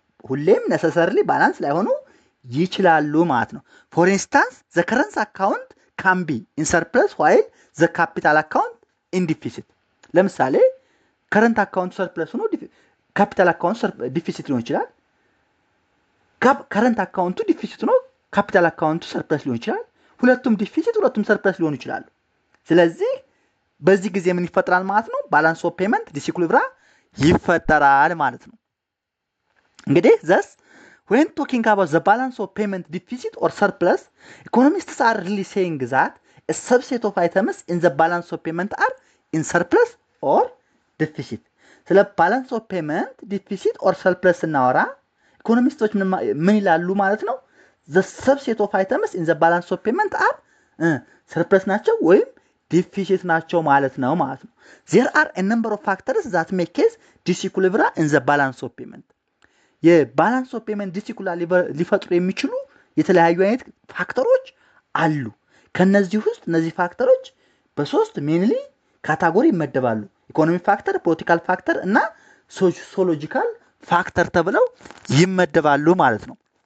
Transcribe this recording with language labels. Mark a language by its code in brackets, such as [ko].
[am] ሁሌም necessarily balance ላይሆኑ ይችላሉ ማለት ነው። [en] For instance, the current account can be in surplus while the capital account in deficit. [am] ለምሳሌ current account surplus ሆኖ capital account deficit ሊሆን ይችላል። current account deficit ሆኖ capital account surplus ሊሆን ይችላል። ሁለቱም deficit ሁለቱም surplus ሊሆኑ ይችላሉ። ስለዚህ በዚህ ጊዜ ምን ይፈጠራል ማለት ነው? ባላንስ ኦፍ ፔመንት ዲስኢኩሊብራ ይፈጠራል ማለት ነው። እንግዲህ [en] thus when talking about the balance of payment deficit or surplus, economists are really saying that a subset of items in the balance of payment are in surplus or deficit. [am] ስለ balance of payment deficit or surplus እናወራ ኢኮኖሚስቶች ምን ይላሉ ማለት ነው? [en] the subset of items in the balance of payment are surplus [am] ናቸው ወይም ዲፊሲት ናቸው ማለት ነው ማለት ነው። [en] there are a number of factors that make case disequilibrium in the balance of payment. [am] የባላንስ ኦፍ ፔመንት ዲስኢኩሊብሪየም ሊፈጥሩ የሚችሉ የተለያዩ አይነት ፋክተሮች አሉ። ከነዚህ ውስጥ እነዚህ ፋክተሮች በሶስት ሜንሊ ካታጎሪ ይመደባሉ። ኢኮኖሚክ ፋክተር፣ ፖለቲካል ፋክተር እና ሶሺዮሎጂካል ፋክተር ተብለው ይመደባሉ ማለት ነው።